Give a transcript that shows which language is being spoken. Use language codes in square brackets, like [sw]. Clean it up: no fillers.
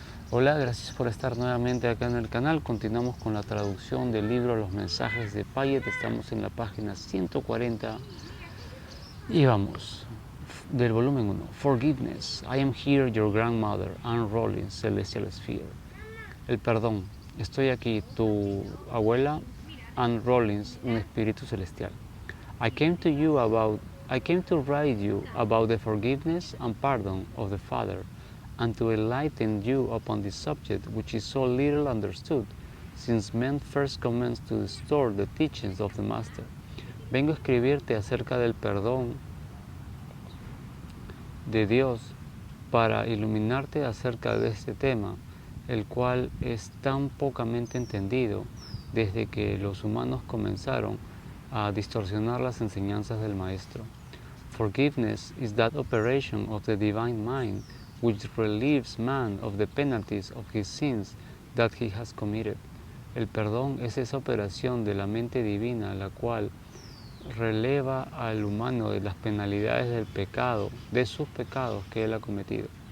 [es] Hola, gracias por estar nuevamente acá en el canal. Continuamos con la traducción del libro Los mensajes de Payet. Estamos en la página 140 y vamos del volumen 1. [en] Forgiveness. I am here, your grandmother, Anne Rollins, Celestial Sphere. [es] El perdón. Estoy aquí, tu abuela, Anne Rollins, un espíritu celestial. [en] I came to write you about the forgiveness and pardon of the Father, and to enlighten you upon this subject which is so little understood, since men first commenced to distort the teachings of the Master. [es] Vengo a escribirte acerca del perdón de Dios para iluminarte acerca de este tema, el cual es tan pocamente entendido desde que los humanos comenzaron a distorsionar las enseñanzas del Maestro. [en] Forgiveness is that operation of the divine mind which relieves man of the penalties of his sins that he has committed. [es] El perdón es esa operación de la mente divina la cual releva al humano de las penalidades del pecado, de sus pecados que él ha cometido.